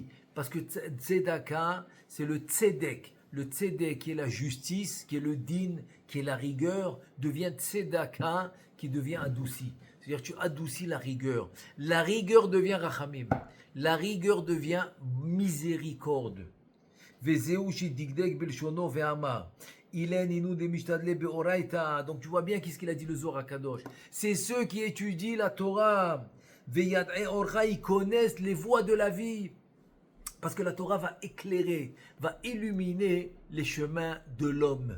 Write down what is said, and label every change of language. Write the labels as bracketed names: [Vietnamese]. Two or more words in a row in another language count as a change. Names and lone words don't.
[French] Parce que tzedaka, c'est le tzedek. Le tzedek qui est la justice, qui est le din, qui est la rigueur, devient tzedaka qui devient adouci. C'est-à-dire tu adoucis la rigueur. La rigueur devient rachamim. La rigueur devient miséricorde. [Hebrew] וזהו שדקדק בלשונו ואמר. [French] Donc tu vois bien qu'est-ce qu'il a dit le Zohar Kadosh. C'est ceux qui étudient la Torah. Ils connaissent les voies de la vie. Parce que la Torah va éclairer, va illuminer les chemins de l'homme.